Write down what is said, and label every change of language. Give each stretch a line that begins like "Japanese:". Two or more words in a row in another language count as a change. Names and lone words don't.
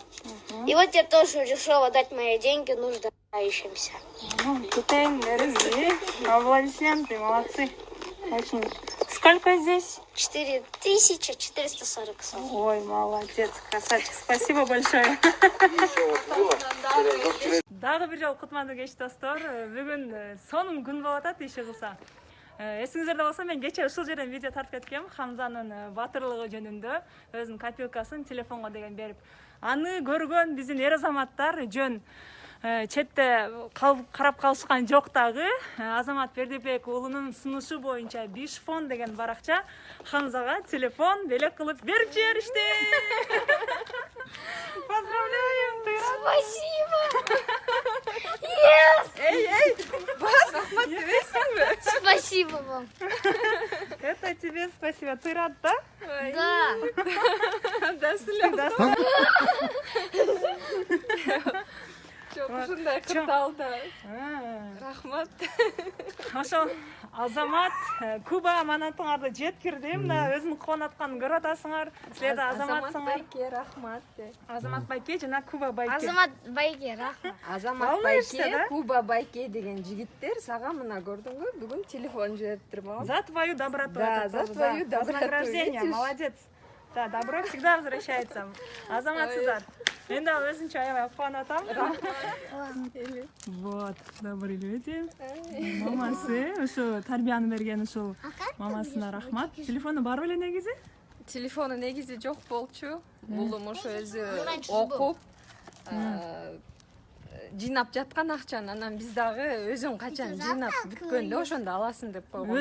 Russian: И вот я тоже решила дать мои деньги нуждающимся. Аплодисменты, молодцы. Очень. Сколько здесь? 4440 сом. Ой, молодец, красавчик. Спасибо большое.
Kyrgyz: Дагы бир жолу кутмандуу кеч достор. Бүгүн сонун күн болуп атат иши кылса. Эсиңиздерде болсо мен кечээ ушул жерден видео тартып кеткем. Хамзанын батырлыгы жөнүндө өзүнүн копилкасын телефонго деген берип. Аны көргөн биздин эр азаматтар жөн четте карап калышкан жок дагы. Азамат Бердибек уулунун сунушу боюнча Бишфон деген баракча Хамзага телефон белек кылып берип жиберишти.
Russian: Поздравляем! Спасибо! Yes! Эй, бас, рахмат дебейсиңби? Спасибо вам! Это тебе спасибо. Ты рад, да? Да! Да, слез.
Kyrgyz: Ушундай кырдаалда рахмат. Ошо Азамат Куба аманатыңарды жеткирди. Мына өзүң кубанып атканын көрүп атасыңар. Силер Азаматсыңар. Байке рахмат. Азамат Байке жана Куба Байке. Азамат Байке, рахмат. Азамат Байке, Куба Байке деген жигиттер сага мына көрдүңбү? Бүгүн телефон жибериптир мага.
Russian: За твою доброту. Да, за твою доброту. Вознаграждение, молодец. Да, добро всегда возвращается.
Kyrgyz: Азаматсыздар. Мен да өзүнчө аябай кубанып атам.
Russian: Вот, добрый люди.
Kyrgyz: Мамасы, ошо тарбияны берген ушул мамасына рахмат. Телефону бар беле негизи? Телефону негизи жок болчу. Уулум ошо өзү окуп жыйнап жаткан акчаны, анан биз дагы өзүң качан жыйнап бүткөндө ошондо аласың деп койгонбуз.